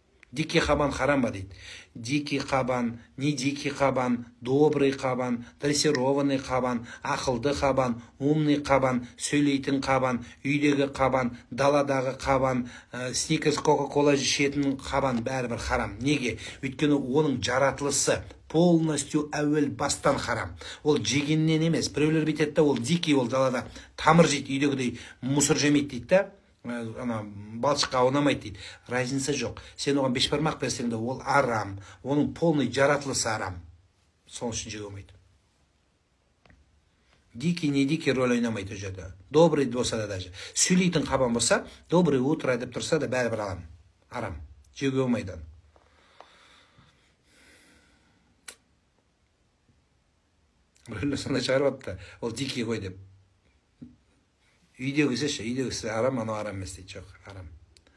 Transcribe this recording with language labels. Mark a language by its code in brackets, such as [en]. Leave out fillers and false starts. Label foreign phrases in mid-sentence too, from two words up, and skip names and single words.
[ru] Дикий кабан [kk] харам ба дейді. [ru] Дикий кабан, не дикий кабан, добрый кабан, дрессированный кабан, [kk] ақылды кабан, [ru] умный кабан, [kk] сөйлейтін кабан, үйдегі кабан, даладағы кабан, сникерс, кока-кола ішетін кабан бәрібір харам. Неге? Өйткені оның жаратылысы полностью әуел бастан харам. Ол жегеннен емес. Біреулер бүйтеді да, ол дикий, ол далада тамыр жейді, үйдегідей мусор жемейді дейді да. Ана балшыққа аунамайды дейді. Разница жоқ. Сен оған бешбармақ берсең де ол арам. Оның полный жаратылысы арам. Сол үшін жеуге болмайды. [ru] Дикий, не дикий [kk] роль ойнамайды ол жерде. Добрый болса да даже. Сөйлейтін қабан болса, [ru] добрый утро [kk] деп тұрса да бәрібір арам. Жеуге болмайды. Біреулер сонда шығарып, ол дикий ғой деп. Үйдегісі арам, анау арам емес дейді. Жоқ, арам.